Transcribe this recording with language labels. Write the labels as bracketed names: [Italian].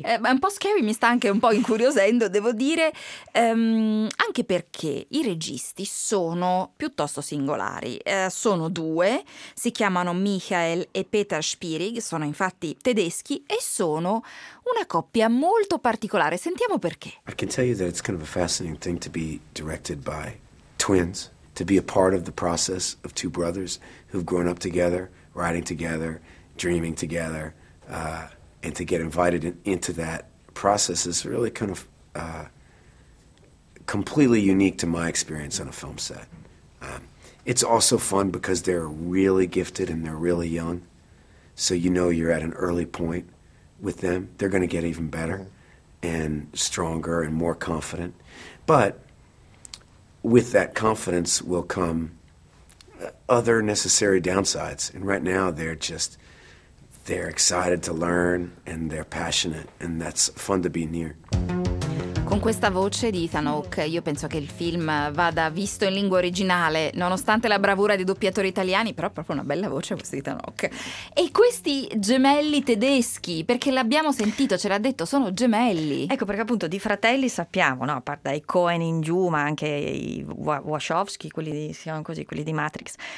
[Italian] È un po' scary, mi sta anche un po' incuriosendo, devo dire, anche perché i registi sono piuttosto singolari. Sono due, si chiamano Michael e Peter Spierig, sono infatti tedeschi e sono una coppia molto particolare. Sentiamo perché. [English] I can tell you that it's kind of a fascinating thing to be directed by twins, to be a part of the process of two brothers who've grown up together, writing together, dreaming together. And to get invited into that process is really kind of completely unique to my experience on a film set. It's also fun because they're really gifted and they're really young, so you know you're at an early point with them. They're going to get even better and stronger and more confident. But with that confidence will come other necessary downsides, and right now they're just... they're excited to learn and they're passionate, and that's fun to be near. [Italian] con questa voce di Ethan Hawke. Io penso che il film vada visto in lingua originale, nonostante la bravura dei doppiatori italiani, però proprio una bella voce questo di Ethan Hawke. E questi gemelli tedeschi, perché l'abbiamo sentito, ce l'ha detto, sono gemelli. Ecco, perché appunto di fratelli sappiamo, no? A parte dai Coen in giù, ma anche i Wachowski, quelli di, si chiamano così, quelli di Matrix.